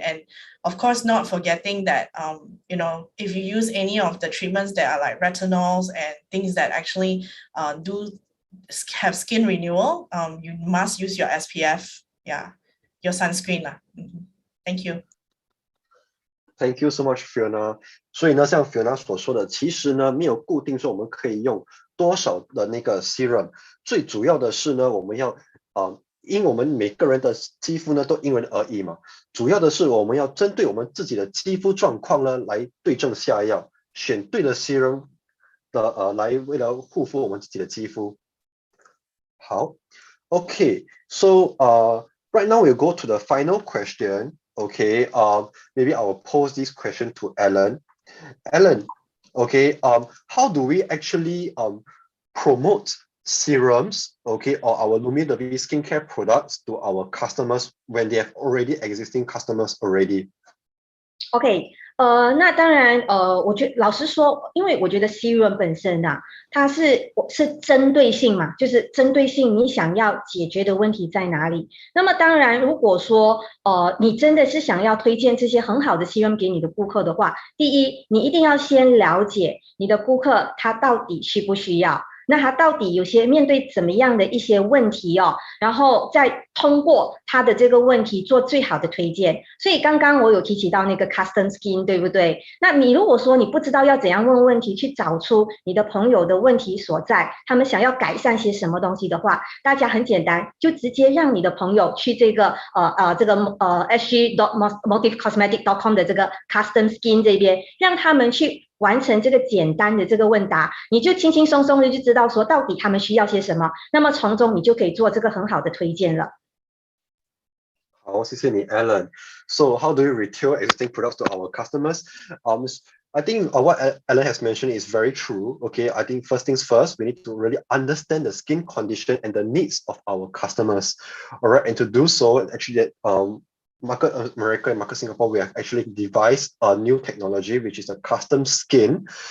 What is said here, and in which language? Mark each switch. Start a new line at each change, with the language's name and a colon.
English: And of course, not forgetting that, if you use any of the treatments that are like retinols and things that actually do have skin renewal, you must use your SPF, your sunscreen. Thank you. Thank you so much, Fiona.
Chinese: 所以呢，像 Fiona 所说的，其实呢，没有固定说我们可以用多少的那个 serum。最主要的是呢，我们要因为我们每个人的肌肤呢都因人而异嘛，主要的是我们要针对我们自己的肌肤状况呢来对症下药，选对的 serum 的来为了护肤我们自己的肌肤。
English: 好 ，Okay, so right now we'll go to the final question. Okay, maybe I will pose this question to Alan. Alan, okay, how do we actually promote serums, okay, or our Lumidavi skincare products to our customers when they have already existing customers already?
Chinese: OK，那当然，我老实说，因为我觉得 serum 本身啊，它是针对性嘛，就是针对性你想要解决的问题在哪里。那么当然，如果说你真的是想要推荐这些很好的 serum 给你的顾客的话，第一，你一定要先了解你的顾客他到底需不需要。那他到底有些面对怎么样的一些问题哦，然后再通过他的这个问题做最好的推荐。所以刚刚我有提起到那个 custom skin， 对不对？那你如果说你不知道要怎样问问题，去找出你的朋友的问题所在，他们想要改善些什么东西的话，大家很简单，就直接让你的朋友去这个sg.motivecosmetic.com 的这个 custom skin 这边，让他们去完成这个简单的这个问答，你就轻轻松松的就知道说到底他们需要些什么，那么从中你就可以做这个很好的推荐了。好，谢谢你 Alan.
English: So how do we retail existing products to our customers? I think what Alan has mentioned is very true. Okay, I think first things first, we need to really understand the skin condition and the needs of our customers. All right, and to do so, actually, Market America and Market Singapore, we have actually devised a new technology, which is a custom skin.